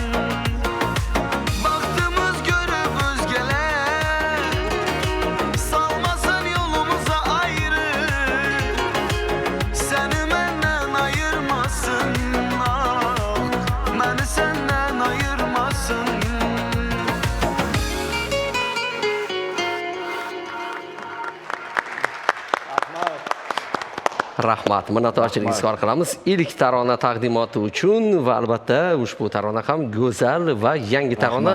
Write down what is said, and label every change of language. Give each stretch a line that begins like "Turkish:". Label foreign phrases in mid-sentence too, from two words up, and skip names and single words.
Turkish: Baktığımız görüp özgeler salmasın yolumuza ayrı. Seni benden ayırmasın, ah, beni senden ayırmasın.
Uzbek: Rahmat, minnatdorchilik izhor qilamiz. Ilk tarona taqdimoti uchun va albatta ushbu tarona ham go'zal va yangi tarona.